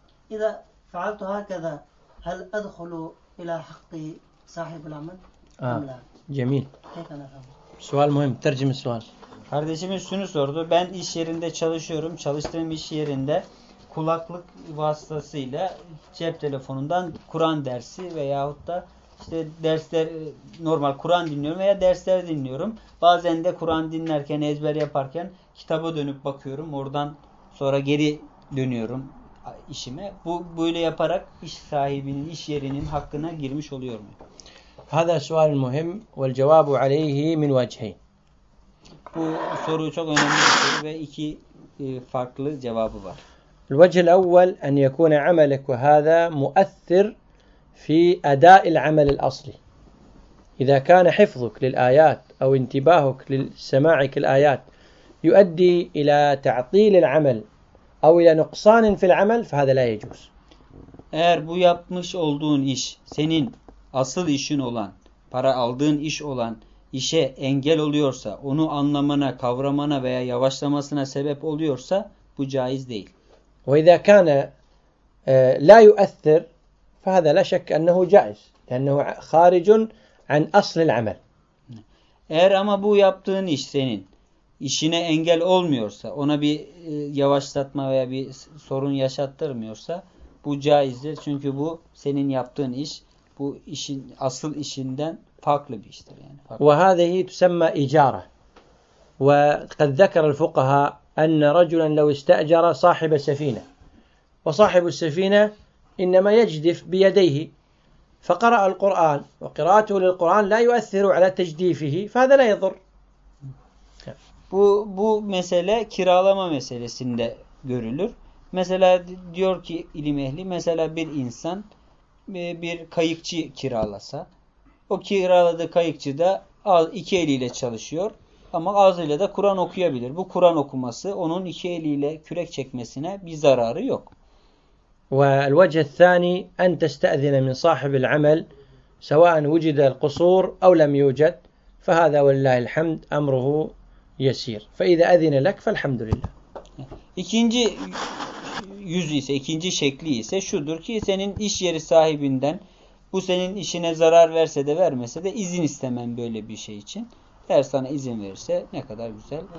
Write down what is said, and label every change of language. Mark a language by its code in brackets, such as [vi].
[ar] إذا فعلت هكذا هل أدخل إلى حق صاحب العمل أم لا؟ جميل سؤال مهم ترجم السؤال [tr] Kardeşimiz şunu sordu. Ben iş yerinde çalışıyorum. Çalıştığım iş yerinde kulaklık vasıtasıyla cep telefonundan Kur'an dersi veyahut da işte dersler normal Kur'an dinliyorum veya dersler dinliyorum. Bazen de Kur'an dinlerken ezber yaparken kitaba dönüp bakıyorum. Oradan sonra geri dönüyorum işime. Bu böyle yaparak iş sahibinin iş yerinin hakkına girmiş oluyor mu? [ar] Hada sual muhim ve cevabu aleyhi min vecihayn. [tr] Bu soru çok önemli bir soru ve iki farklı cevabı var. [ar] الوجه الأول أن يكون عملك هذا مؤثر في أداء العمل الأصلي. إذا كان حفظك للآيات أو انتباهك لسماعك الآيات يؤدي إلى تعطيل العمل أو إلى نقصان في العمل فهذا لا يجوز. [tr] Eğer bu yapmış olduğun iş senin asıl işin olan, para aldığın iş olan işe engel oluyorsa, onu anlamana, kavramana veya yavaşlamasına sebep oluyorsa bu caiz değil. [ar] وَإِذَا كَانَ لَا يُؤَثِّرْ فَهَذَا لَا شَكَّ أَنَّهُ جَائِزْ لَأَنَّهُ خَارِجٌ عَنْ أَصْلِ الْعَمَلِ [tr] Eğer ama bu yaptığın iş senin işine engel olmuyorsa, ona bir yavaşlatma veya bir sorun yaşattırmıyorsa bu caizdir. Çünkü bu senin yaptığın iş, bu işin asıl işinden farklı bir iştir. Yani farklı. [ar] وَهَذِهِ تُسَمَّ إِجَارَةً وَقَدْ ذَكَرَ الْفُقَهَا أن رجلا لو استأجر صاحب السفينة وصاحب السفينة إنما يجدف بيديه فقرأ القرآن وقراءته للقرآن لا يؤثر على تجديفه فهذا لا يضر [tr] Bu mesele kiralama meselesinde görülür. Mesela diyor ki ilim ehli mesela bir insan bir kayıkçı kiralasa o kiraladığı kayıkçı da iki eliyle çalışıyor. Ama ağzıyla da Kur'an okuyabilir. Bu Kur'an okuması onun iki eliyle kürek çekmesine bir zararı yok. [ar] Ve الوجه الثاني أن تستأذن من صاحب العمل سواء وجد القصور أو لم يوجد فهذا ولله الحمد أمره يسير. فإذا أذن لك فالحمد لله. [tr] İkinci yüzü ise, ikinci şekli ise şudur ki senin iş yeri sahibinden bu senin işine zarar verse de vermese de izin istemem böyle bir şey için. Eğer sana izin verirse ne kadar güzel.